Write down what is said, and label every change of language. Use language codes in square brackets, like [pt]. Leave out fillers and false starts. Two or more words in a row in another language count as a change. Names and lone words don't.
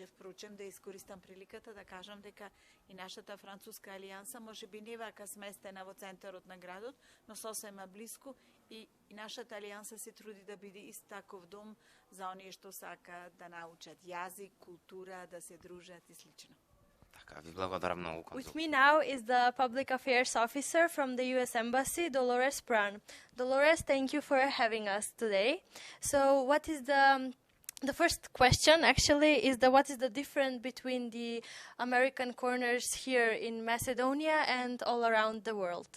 [mk] Впрочем, да искористам приликата да кажам дека и нашата француска алијанса може би не вака сместена во центарот на градот, но сосема блиску и нашата алијанса се труди да биде ист таков дом за оние што сака да научат јазик, култура, да се дружат и слично. Ви благодарам многу, конзул. [en] With me now is the Public Affairs Officer from the U.S. Embassy, Dolores Pran. Dolores, thank you for having us today. So what is the first question actually is what is the difference between the American corners here in Macedonia and all around the world?